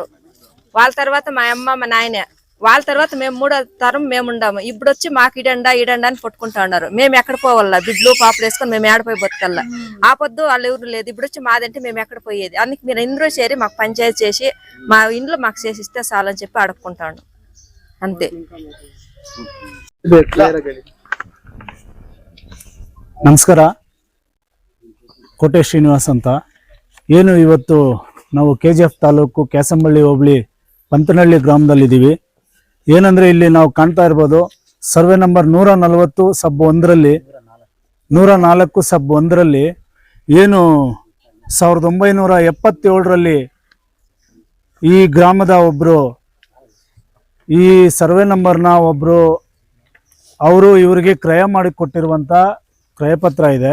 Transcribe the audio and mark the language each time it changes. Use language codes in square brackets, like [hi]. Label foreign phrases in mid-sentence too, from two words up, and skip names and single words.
[te] వాళ్ళ తర్వాత మా అమ్మ మా నాయన, వాళ్ళ తర్వాత మేము 3వ తరం మేము ఉండాము. ఇప్పుడు వచ్చి మాకు ఇడండా అని పట్టుకుంటా ఉన్నారు. మేము ఎక్కడ పోవాలా? బిడ్లు పాపలు వేసుకొని మేము ఏడపోయి బతకల్లా? ఆ పొద్దు వాళ్ళు ఎవరు లేదు. ఇప్పుడు వచ్చి మాదంటే మేము ఎక్కడ పోయేది? అందుకు మీరు ఇందులో చేరి మాకు పంచాయతీ చేసి మా ఇంట్లో మాకు చేసిస్తే చాలని చెప్పి అడుక్కుంటాను అంతే. [kn] ನಮಸ್ಕಾರ. ಕೋಟೆ ಶ್ರೀನಿವಾಸ್ ಅಂತ. ಏನು ಇವತ್ತು ನಾವು KGF ತಾಲೂಕು ಕ್ಯಾಸಂಬಳ್ಳಿ ಹೋಬಳಿ ಪಂತನಹಳ್ಳಿ ಗ್ರಾಮದಲ್ಲಿದ್ದೀವಿ. ಏನಂದರೆ ಇಲ್ಲಿ ನಾವು ಕಾಣ್ತಾ ಇರ್ಬೋದು, [en] survey number [kn] 104/1ರಲ್ಲಿ ಏನು 1977ರಲ್ಲಿ ಈ ಗ್ರಾಮದ ಒಬ್ಬರು ಈ [en] survey number [kn] ಒಬ್ಬರು ಅವರು ಇವರಿಗೆ ಕ್ರಯ ಮಾಡಿ ಕೊಟ್ಟಿರುವಂಥ ಕ್ರಯಪತ್ರ ಇದೆ.